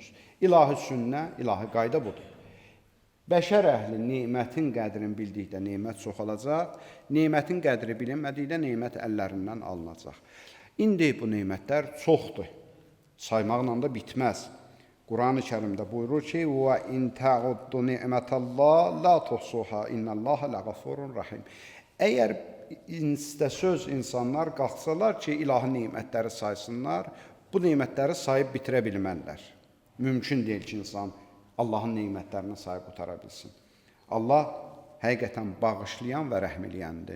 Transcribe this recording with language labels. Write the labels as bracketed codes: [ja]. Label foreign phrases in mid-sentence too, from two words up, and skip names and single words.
[az] İlahi sünnə, ilahi qayda budur. Bəşər əhli nemətin qədrini bildikdə nemət çoxalacaq, nemətin qədri bilinmədikdə nemət əllərindən alınacaq. İndi bu nemətlər çoxdur. Saymaqla da bitməz. Quran-ı Kərimdə buyurur ki: [ar] "وَإِنْ تَعُدُّوا نِعْمَةَ اللَّهِ لَا تُحْصُوهَا إِنَّ اللَّهَ لَغَفُورٌ رَحِيمٌ." [az] Əgər söz insanlar qalxsalar ki, ilahi nemətləri saysınlar, bu nemətləri sayıb bitirə bilmərlər. Mümkün deyil ki, insan Allahın nemətlərini sayıb qutara bilsin. Allah həqiqətən bağışlayan və rəhm eləyəndir.